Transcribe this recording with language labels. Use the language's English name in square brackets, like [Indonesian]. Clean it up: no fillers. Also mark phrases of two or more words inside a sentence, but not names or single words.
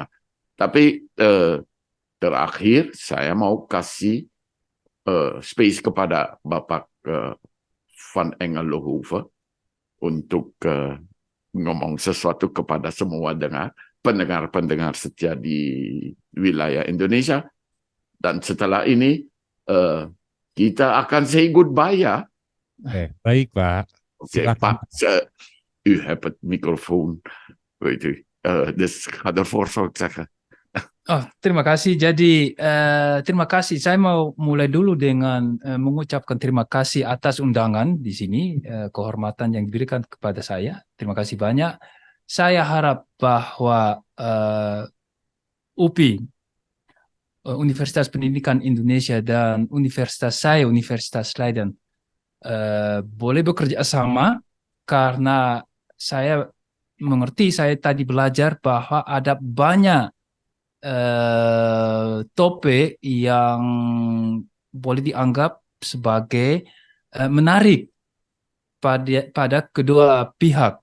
[Indonesian] Tapi terakhir saya mau kasih space kepada Bapak Van Engelenhoven untuk ngomong sesuatu kepada semua pendengar-pendengar setia di wilayah Indonesia. Dan setelah ini kita akan [English] say goodbye [Indonesian] ya. Baik Pak. [Dutch] Oké, Pak, u hebt het microfoon, weet u. Dus ga ervoor, zou ik zeggen. [Indonesian] Oh, terima kasih. Jadi terima kasih. Saya mau mulai dulu dengan mengucapkan terima kasih atas undangan di sini, kehormatan yang diberikan kepada saya. Terima kasih banyak. Saya harap bahwa UPI, Universitas Pendidikan Indonesia, dan Universitas Leiden boleh bekerja sama, karena saya mengerti, saya tadi belajar bahwa ada banyak topik yang boleh dianggap sebagai menarik pada kedua pihak.